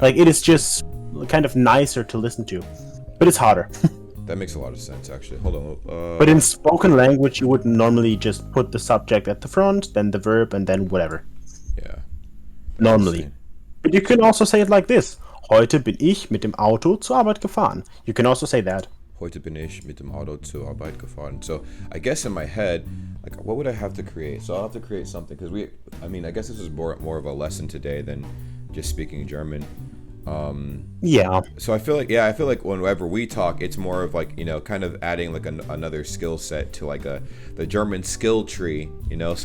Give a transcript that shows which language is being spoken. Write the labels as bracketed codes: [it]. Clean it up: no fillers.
[en] Like it is just kind of nicer to listen to, but it's harder. That makes a lot of sense, actually. Hold on. But in spoken language, you would normally just put the subject at the front, then the verb, and then whatever. Yeah. Normally. But you can also say it like this. [de] Heute bin ich mit dem Auto zur Arbeit gefahren. [en] You can also say that. [de] Heute bin ich mit dem Auto zur Arbeit gefahren. [en] So I guess in my head, like, what would I have to create? So I'll have to create something because I guess this is more of a lesson today than just speaking German. Yeah. So I feel like whenever we talk, it's more of like, you know, kind of adding like another skill set to like the German skill tree, you know.